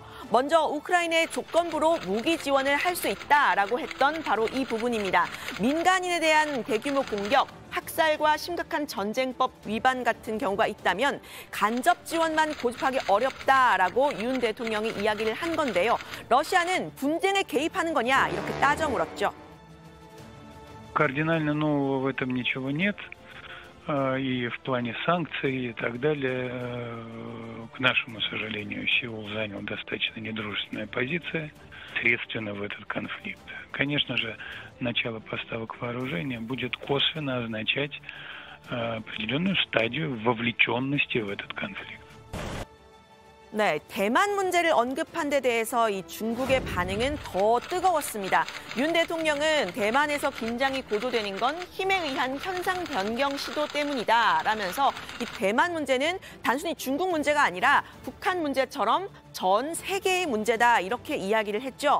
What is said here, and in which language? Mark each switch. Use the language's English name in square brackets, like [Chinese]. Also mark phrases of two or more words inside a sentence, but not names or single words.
[Korean] 먼저 우크라이나에 조건부로 무기 지원을 할 수 있다라고 했던 바로 이 부분입니다. 민간인에 대한 대규모 공격, 학살과 심각한 전쟁법 위반 같은 경우가 있다면 간접 지원만 고집하기 어렵다라고 윤 대통령이 이야기를 한 건데요. 러시아는 분쟁에 개입하는 거냐 이렇게 따져 물었죠. [Russian] Кардинально нового в этом ничего нет. И в плане санкций и так далее, к нашему сожалению, Сеул занял достаточно недружественная позиция, средственно в этот конфликт. Конечно же, начало поставок вооружения будет косвенно означать определенную стадию вовлеченности в этот конфликт. [Korean] 네, 대만 문제를 언급한 데 대해서 이 중국의 반응은 더 뜨거웠습니다. 윤 대통령은 대만에서 긴장이 고조되는 건 힘에 의한 현상 변경 시도 때문이다라면서 이 대만 문제는 단순히 중국 문제가 아니라 북한 문제처럼 전 세계의 문제다 이렇게 이야기를 했죠.